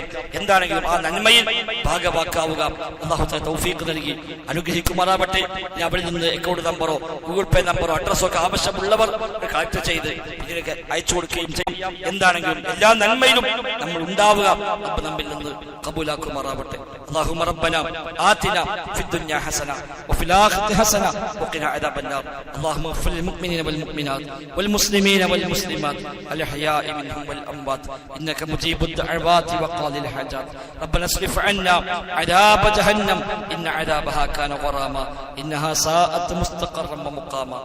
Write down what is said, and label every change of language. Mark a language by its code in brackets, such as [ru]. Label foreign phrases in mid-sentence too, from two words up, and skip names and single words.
[ml] എന്താണെങ്കിലും ആ നന്മയിൽ ഭാഗവാക്കാവുക. [ar] الله تعالى [ml] തൗഫീഖ് നൽകി അനുഗ്രഹിക്കുമാറാവട്ടെ. ഇനി അവിടെ നിന്ന് [en] account number [ml] ഗൂഗിൾ പേ നമ്പറോ അഡ്രസ്സോ ഒക്കെ ആവശ്യമുള്ളവർ കളക്ട് ചെയ്ത് ഇതിനൊക്കെ അയച്ചു കൊടുക്കുകയും ചെയ്യും. എന്താണെങ്കിലും എല്ലാ നന്മയിലും നമ്മൾ ഉണ്ടാവുക. അപ്പൊ നമ്മിൽ നിന്ന് കബൂലാക്കുമാറാവട്ടെ. [ar] اللهم ربنا آتنا في الدنيا حسنة وفي الآخرة حسنة وقنا عذاب النار. اللهم اغفر للمؤمنين والمؤمنات والمسلمين والمسلمات الأحياء منهم والأموات إنك مجيب الدعوات وقاضي الحاجات. ربنا اصرف عنا عذاب جهنم إن عذابها كان غراما إنها ساءت مستقرا ومقاما.